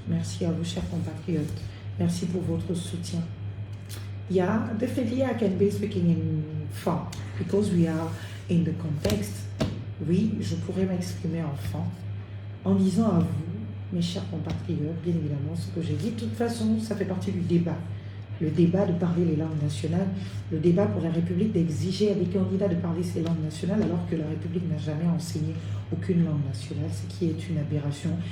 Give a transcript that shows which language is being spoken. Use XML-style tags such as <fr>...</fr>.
<fr>Merci à vous, chers compatriotes. Merci pour votre soutien.</fr> <en>Yeah, definitely I can be speaking in fun because we are in the context.</en> <fr>Oui, je pourrais m'exprimer en fun en disant à vous, mes chers compatriotes, bien évidemment, ce que j'ai dit. De toute façon, ça fait partie du débat. Le débat de parler les langues nationales, le débat pour la République d'exiger à des candidats de parler ces langues nationales alors que la République n'a jamais enseigné aucune langue nationale, ce qui est une aberration.</fr>